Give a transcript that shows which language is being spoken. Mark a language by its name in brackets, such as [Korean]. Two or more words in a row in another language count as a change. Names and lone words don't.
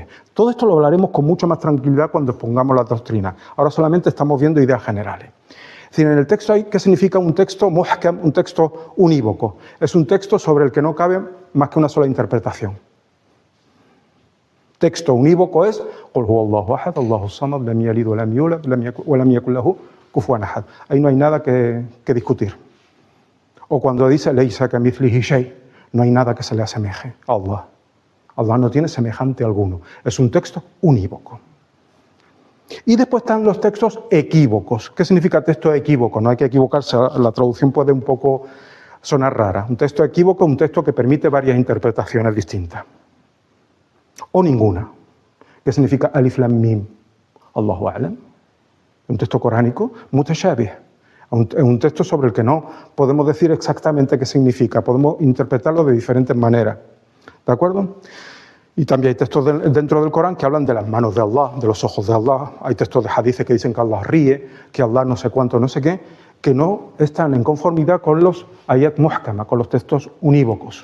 [Spanish] Todo esto lo hablaremos con mucha más tranquilidad cuando expongamos la doctrina. Ahora solamente estamos viendo ideas generales. Es decir, en el texto hay, ¿qué significa un texto muhkam, un texto unívoco? Es un texto sobre el que no cabe más que una sola interpretación. Texto unívoco es [Arabic] قل هو الله أحد الله الصمد لم يلد ولم يولد ولم يكن له كفوا أحد. [Spanish] Ahí no hay nada que discutir. O cuando dice [Arabic] ليس كمثله شيء, [Spanish] no hay nada que se le asemeje a Allah. Allah no tiene semejante alguno. Es un texto unívoco. Y después están los textos equívocos. ¿Qué significa texto equívoco? No hay que equivocarse, la traducción puede un poco sonar rara. Un texto equívoco es un texto que permite varias interpretaciones distintas. O ninguna. ¿Qué significa [Arabic] ألف لام ميم? الله أعلم. [Spanish] Un texto coránico mutashabih. Un texto sobre el que no podemos decir exactamente qué significa. Podemos interpretarlo de diferentes maneras. ¿De acuerdo? Y también hay textos dentro del Corán que hablan de las manos de Allah, de los ojos de Allah. Hay textos de hadices que dicen que Allah ríe, que Allah no sé cuánto, no sé qué, que no están en conformidad con los [Arabic] آيات محكمة, [Spanish] con los textos unívocos.